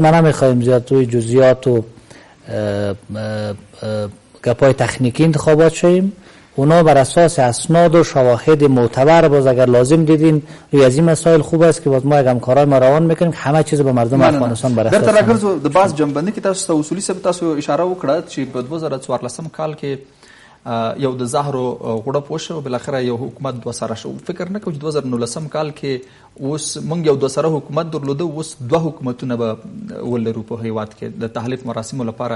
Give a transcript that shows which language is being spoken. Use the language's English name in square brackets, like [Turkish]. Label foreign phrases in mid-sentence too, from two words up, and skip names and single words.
[Persian] ما نمیخوایم زیاد توی جزئیات و گپای تکنیکی انتخابات شویم. اونا بر اساس اسناد و شواهد معتبر باز اگر لازم دیدین روی از این مسائل خوب است که باز ما همکارای ما روان میکنیم که همه چیز به مردم افغانستان بر اساس [Pashto] درته راګرځو. د باز جنبندی کې تاسو ته اصولي سبب تاسو اشاره وکړه چې په 2014 کال کې یو د زهرو غوړپ وشو بالاخره یو حکومت دوه سره شو. فکر نه کوم چې 2019 کال کې اوس موږ یو دوه سره حکومت درلوده، اوس دوه حکومتونه به ولرو په هیواد کې د تحلیف مراسمو لپاره.